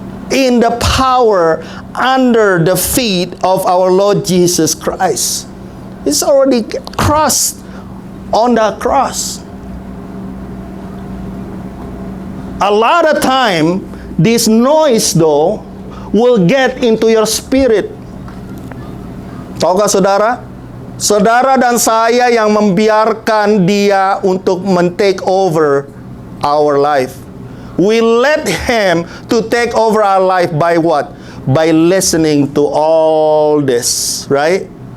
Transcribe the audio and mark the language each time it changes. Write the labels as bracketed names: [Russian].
[English] In the power under the feet of our Lord Jesus Christ. It's already crossed on the cross. a lot of time, this noise though will get into your spirit. [Indonesian] Tahukah saudara? Saudara dan saya yang membiarkan dia untuk men- [English] take over our life. We let him to take over our life by what? By listening to all this, right?